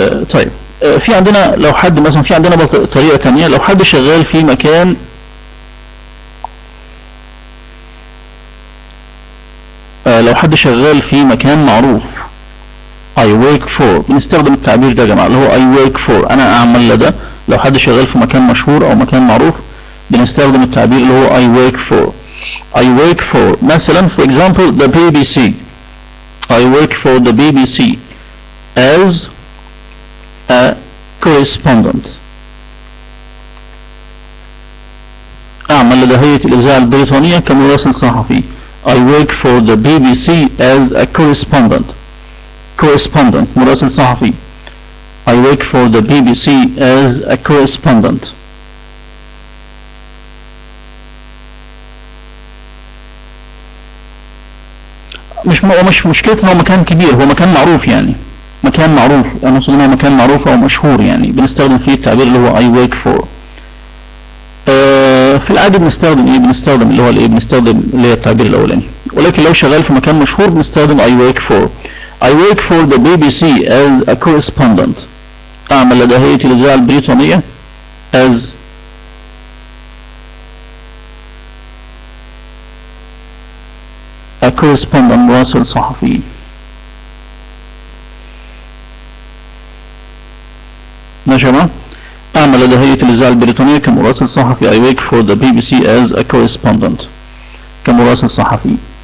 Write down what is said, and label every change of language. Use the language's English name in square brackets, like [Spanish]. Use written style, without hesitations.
[Arabic] طيب في عندنا لو حد مثلا، في عندنا طريقة تانية لو حد شغال في مكان لو حد شغال في مكان معروف [English] I work for، [Arabic] بنستخدم التعبير ده يا جماعة اللي هو I work for، أنا أعمل لدى. لو حد شغال في مكان مشهور أو مكان معروف بنستخدم التعبير اللي هو [English] I work for. I work for [Arabic] مثلا [English] for example the BBC. I work for the BBC as a correspondent. [Arabic] أعمل لدى هيئة الإذاعة البريطانية كمراسل صحفي. [English] I work for the BBC as a correspondent. [Arabic] مراسل صحفي. [English] I work for the BBC as a correspondent. [Arabic] مش مشكلة إنه مكان كبير، هو مكان معروف، يعني مكان معروف، أنا أقصد إنها مكان معروف أو مشهور، يعني بنستخدم فيه التعبير اللي هو [English] I wake for. [Arabic] في العادة بنستخدم إيه؟ بنستخدم اللي هو الإيه؟ بنستخدم اللي هي التعبير الأولاني، ولكن لو شغال في مكان مشهور بنستخدم [English] I wake for. I wake for the BBC as a correspondent. [Arabic] أعمل لدى هيئة الإذاعة البريطانية [English] as a correspondent، [Arabic] مراسل صحفي. ماشي يا جماعة؟ أعمل لدى هيئة الإذاعة البريطانية كمراسل صحفي. [English] I work for the BBC as a correspondent، [Arabic] كمراسل صحفي.